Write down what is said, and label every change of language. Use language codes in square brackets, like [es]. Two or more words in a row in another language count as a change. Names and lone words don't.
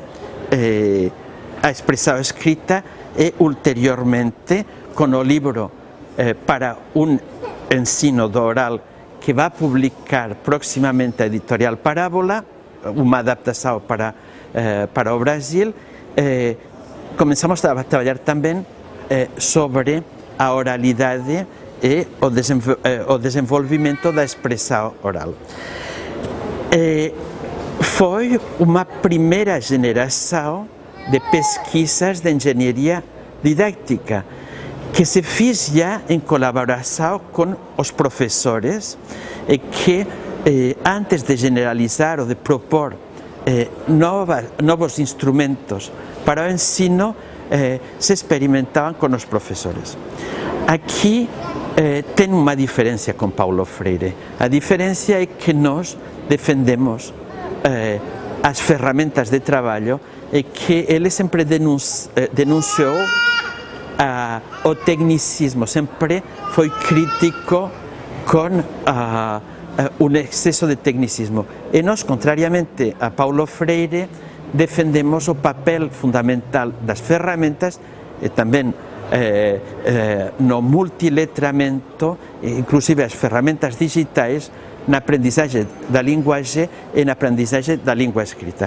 [gl] a expresión escrita, e ulteriormente con o libro para un ensino do oral que va a publicar próximamente a editorial Parábola, unha adaptación para o Brasil. Comenzamos a traballar tamén sobre a oralidade e o desenvolvimento da expresión oral. Foi unha primeira generación [pt] de pesquisas de engenharia didáctica que se fiz já em colaboração com os professores, e que antes de generalizar ou de propor novos instrumentos para o ensino, se experimentavam com os professores. Aqui tem uma diferença com Paulo Freire. A diferença é que nós defendemos as ferramentas de trabalho, e que ele sempre denunciou o tecnicismo, sempre foi crítico com [gl] un exceso [pt] de tecnicismo. [gl] E nós, contrariamente a Paulo Freire, defendemos o papel fundamental das ferramentas, e tamén no multiletramento, inclusive as ferramentas digitais, na aprendizaxe da linguaxe e na aprendizaxe da língua escrita.